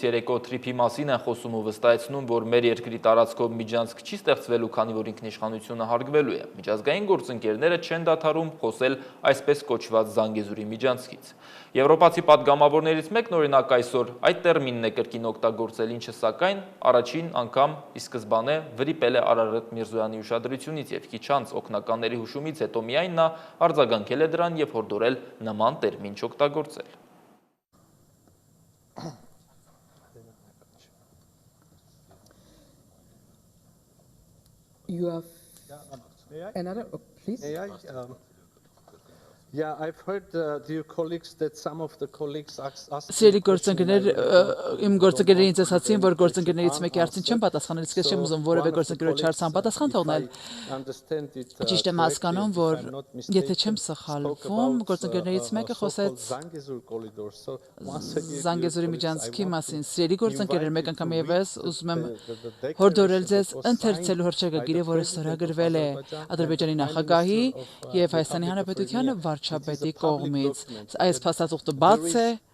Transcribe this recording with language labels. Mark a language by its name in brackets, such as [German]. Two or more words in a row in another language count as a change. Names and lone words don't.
[Armenian] երեկո թրիփի մասին են խոսում ու վստահեցնում, որ մեր երկրի տարածքով միջանցք չի ստեղծվելու, քանի որ ինքնիշխանությունը հարգվելու է, միջազգային գործընկերները չեն դադարում խոսել այսպես կոչված Զանգեզուրի միջանցքից։ Եվրոպացի պատգամավորներից մեկն օրինակ այսօր այդ տերմինն է կրկին օգտագործել, ինչը սակայն առաջին անգամ ի սկզբանե վրիպել է Արարատ Միրզոյանի ուշադրությունից եւ քիչ անց օգնականների հուշումից հետո միայն նա արձագանքել է դրան եւ հորդորել նման տերմին չօգտագործել։ [English] You have another, please. Yeah, I've heard dear colleagues that some of the colleagues asked. [Armenian] Սիրելի գործընկերներ, իմ գործընկերներին ինձ ասացին, որ գործընկերներից մեկի հարցին չեմ պատասխանել, իսկ ես չեմ ուզում որևէ գործընկերոջ հարց անպատասխան թողնել։ Ճիշտ եմ հասկանում, որ եթե չեմ սխալվում, գործընկերներից մեկը խոսեց Զանգեզուրի միջանցքի մասին։ Սիրելի գործընկերներ, մեկ անգամ եւս ուզում եմ հորդորել ձեզ ընթերցելու հռչակագիրը, որը ստորագրվել է Ադրբեջանի նախագահի եւ Հայաստանի Հանրապետության վարչապետի կողմից։ Այս փաստաթուղթը բաց է,